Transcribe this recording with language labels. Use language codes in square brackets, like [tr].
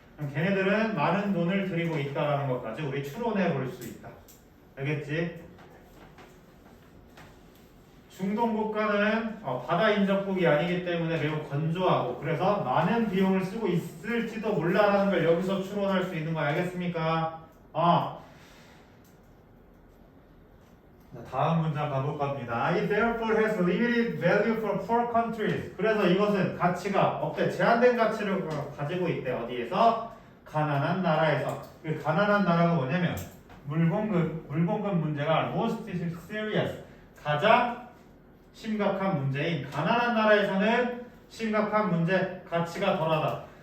[ko] 그럼 걔네들은 많은 돈을 들이고 있다라는 것까지 우리 추론해 볼 수 있다. 알겠지? 중동 국가는 바다 인접국이 아니기 때문에 매우 건조하고 그래서 많은 비용을 쓰고 있을지도 몰라라는 걸 여기서 추론할 수 있는 거 알겠습니까? 다음 문장 가볼 겁니다. [en] It therefore has limited value for poor countries. [ko] 그래서 이것은 가치가 없대. 제한된 가치를 가지고 있대. 어디에서? 가난한 나라에서. 그 가난한 나라가 뭐냐면 물공급 문제가 [en] most serious. [ko] 가장 심각한 문제인 가난한 나라에서는 심각한 문제, 가치가 덜하다.